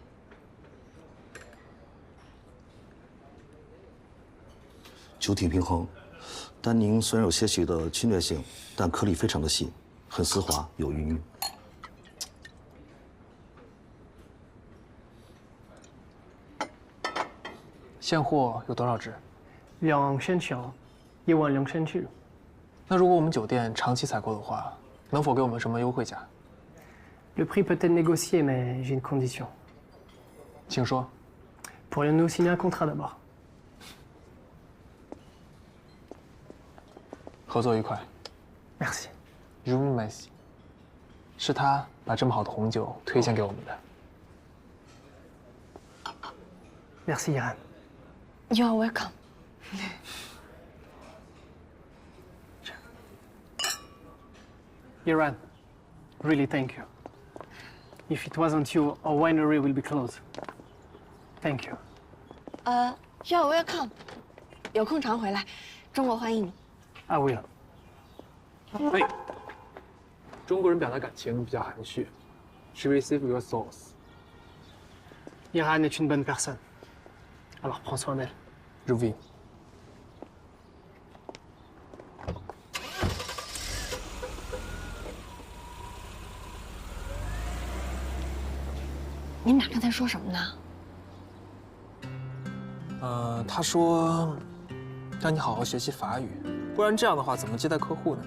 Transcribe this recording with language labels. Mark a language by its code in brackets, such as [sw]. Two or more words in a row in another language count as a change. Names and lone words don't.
[zh] 酒体平衡，单宁虽然有些许的侵略性，但颗粒非常的细，很丝滑，有余韵。现货有多少只 2000条，12000具。那如果我们酒店长期采购的话，能否给我们什么优惠价？ [fr] Le prix peut être négocié, mais j'ai une condition. [zh] 请说。 [fr] Pourrions-nous signer un contrat d'abord? [zh] 合作愉快。 [fr] Merci. Je vous remercie。 [zh] 是他把这么好的红酒推荐给我们的。 [fr] Merci, Iran. [en] You are welcome. Iran, really thank you. If it wasn't you, our winery will be closed. Thank you. You are welcome. [zh] 有空常回来，中国欢迎你。 [en] I will. [zh] 哎，中国人表达感情比较含蓄。 [en] She received your sauce. [fr] Iran est une bonne personne. Alors prends soin d'elle. Je vais。 [zh] 你们俩刚才说什么呢？他说让你好好学习法语，不然这样的话怎么接待客户呢？